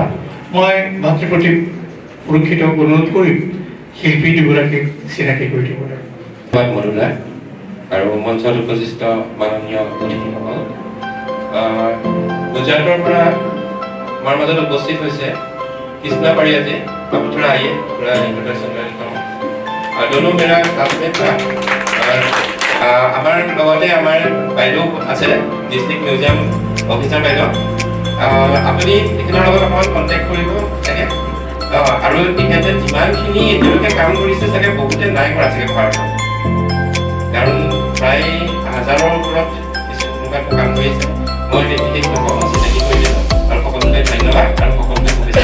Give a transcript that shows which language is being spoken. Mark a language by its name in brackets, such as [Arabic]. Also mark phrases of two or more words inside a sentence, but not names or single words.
[Assamese] মই ভাতৃপ্ৰতীক পৰীক্ষিতক অনুৰোধ কৰিম শিল্পী দুগৰাকীক চিনাকি কৰি দিবলৈ। মৰুলা আৰু মঞ্চত উপস্থিত মাননীয় অতিথিসকল, গুজৰাটৰ পৰা আমাৰ মাজত উপস্থিত হৈছে কৃষ্ণা পাৰিয়াজী [Hindi] आप थोड़ा आइए थोड़ा इंट्रोडक्शन कर देता हूँ दोनों मेरा क्लासमेट था और हमारे [Assamese] লগতে আমাৰ বাইদেউ আছে [English] District Museum Officer [Assamese] বাইদেউ আপুনি তেখেতৰ লগত অকণমান কণ্টেক্ট কৰিব চাগে আৰু তেখেতে যিমানখিনি এতিয়ালৈকে কাম কৰিছে চাগে বহুতে নাই কৰা চাগে ভাৰতত কাৰণ প্ৰায় 1000ৰ ওপৰত তেনেকুৱা কাম কৰিছে মই তেখেতক চিনাকি কৰি দিলোঁ আৰু সকলোকে ধন্যবাদ আৰু সকলোকে শুভেচ্ছা